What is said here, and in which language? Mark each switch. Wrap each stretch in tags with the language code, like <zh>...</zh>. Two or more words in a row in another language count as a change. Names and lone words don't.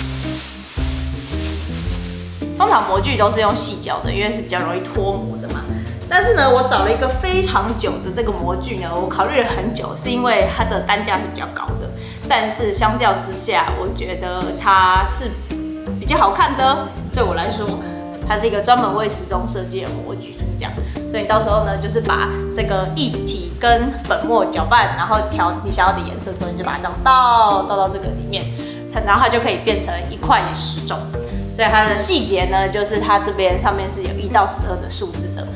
<zh>通常模具都是用矽膠的，因為是比較容易脫模的嘛。但是呢，我找了一個非常久的這個模具呢，我考慮了很久，是因為它的單價是比較高的。但是相較之下，我覺得它是比較好看的。對我來說，它是一個專門為時鐘設計的模具，就是這樣。所以到時候呢，就是把這個液體跟粉末攪拌，然後調你想要的顏色之後，你就把它這樣倒到這個裡面，然後它就可以變成一塊時鐘。所以它的細節呢，就是它這邊上面是有1到12的數字的。</zh>